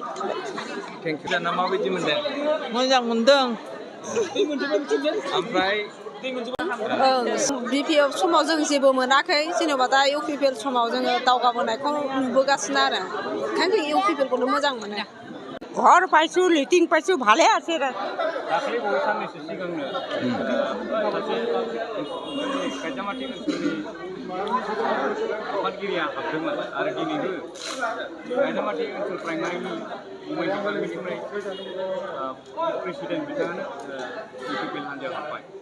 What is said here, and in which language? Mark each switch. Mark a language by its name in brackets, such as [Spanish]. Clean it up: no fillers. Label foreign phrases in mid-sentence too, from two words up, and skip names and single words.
[English] thank you [Bodo] दाना माबायदि मोनदों मोजां मोनदों ओमफ्राय बिपिएफ समाव जों जेबो मोनाखै जेनेबा दा इउपिपिएल समाव जोङो दावगाबोनायखौ नुबोगासिनो आरो ओंखायनो जों इउपिपिएलखौनो मोजां मोनो [Assamese] ঘর পাইছো লিটিং পাইছো ভালে আছে [Bodo] दाख्लै बावै साननैसो सिगांनो सासे खायजामाटि ओनसोलनि आफादगिरिया हाबदोंमोन आरो दिनैबो खायजामाटि ओनसोल प्राइमारिनि उमेन डिपार्टमेन्टनिफ्राय प्रेसिडेन्ट बिथाङानो इउपिपिएल हान्जायाव हाबबाय